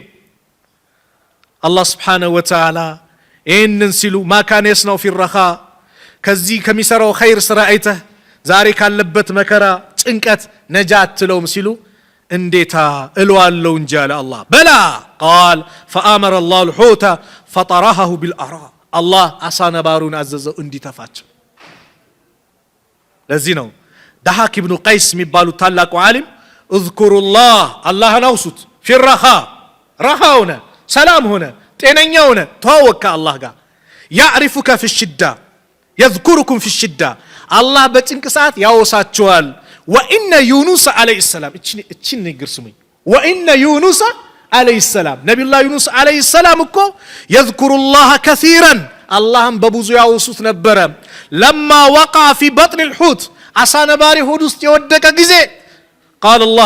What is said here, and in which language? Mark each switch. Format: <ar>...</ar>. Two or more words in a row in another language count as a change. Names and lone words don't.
<am>አላህ</am> <ar>سبحانه وتعالى</ar> <am>ይህንን ሲሉ</am> <ar>ما كان يصنع في الرخاء፣</ar> <am>ከዚህ ከሚሰራው ኸይር ስራ አይተህ ዛሬ ካለበት መከራ ጭንቀት ነጃ አትለውም ሲሉ እንዴታ እለዋለሁ እንጂ አለ አላህ።</am> <ar>بلى قال فأمر الله الحوت فطرحه بالعراء፣</ar> <am>አላህ አሳ ነባሩን አዘዘው እንዲተፋቸው። ለዚህ ነው ضحاك بن قيس የሚባሉት ታላቁ ዓሊም اذكروا አላህን አውሱት</am> <ar>في الرخاء፣</ar> <am>ረኻ ሆነ ሰላም ሆነ ጤነኛ ሆነ ተዋወቅ አላህ ጋር።</am> <ar>يعرفك في الشدة يذكركم في الشدة፣</ar> <am>አላህ በጭንቅ ሰዓት ያወሳቸዋል።</am> <ar>وإن يونس عليه السلام፣</ar> <am>እቺን ንግር ስሙኝ።</am> <ar>وإن يونس عليه السلام፣</ar> <am>ነብዩላህ ዩኑስ</am> <ar>عليه السلام</ar> <am>እኮ</am> <ar>يذكر الله كثيرا፣</ar> <am>አላህን በብዙ ያወሱት ነበረ።</am> <ar>لما وقع في بطن الحوت፣</ar> <am>አሳ ነባሪ ሆድ ውስጥ የወደቀ ጊዜ</am> <ar>قال الله</ar>